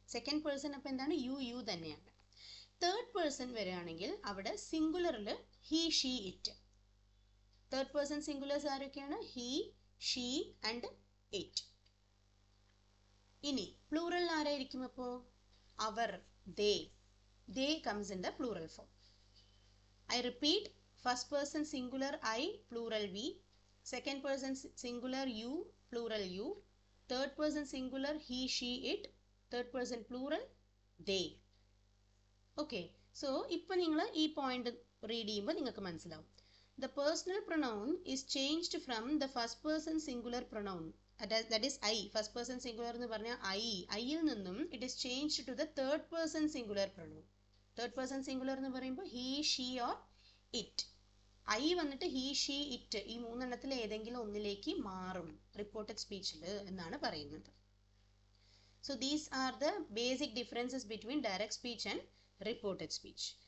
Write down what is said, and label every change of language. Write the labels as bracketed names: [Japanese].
[Malayalam] Second person അപ്പോൾ എന്താണ്? you തന്നെയാണ്. തേർഡ് പേഴ്സൺ വരികയാണെങ്കിൽ അവിടെ സിംഗുലറിൽ [English] he she it. [Malayalam] Third person സിംഗുലേഴ്സ് ആരൊക്കെയാണ്? [English] he she and it. [Malayalam] ഇനി പ്ലൂറൽ ആരായിരിക്കും? അപ്പോൾ അവർ, they. [English] They comes in the plural form. I repeat, first person singular I, plural we. Second person singular you, plural you. Third person singular he, she, it. Third person plural they. Okay, so [Malayalam] ഇപ്പോൾ നിങ്ങൾ ഈ point read ചെയ്യുമ്പോൾ നിങ്ങൾക്ക് മനസ്സിലാവും. [English] The personal pronoun is changed from the first person singular pronoun. That is I. First person singular [Malayalam] എന്ന് പറഞ്ഞാൽ ഐയിൽ നിന്നും [English] it is changed to the third person singular pronoun. Third person singular [Malayalam] എന്ന് പറയുമ്പോൾ [English] He she or it. [Malayalam] I വന്നിട്ട് he she it ഈ മൂന്നെണ്ണത്തിൽ ഏതെങ്കിലും ഒന്നിലേക്ക് മാറും റിപ്പോർട്ടഡ് സ്പീച്ചിൽ എന്നാണ് പറയുന്നത്. [English] So these are the basic differences between direct speech and reported speech.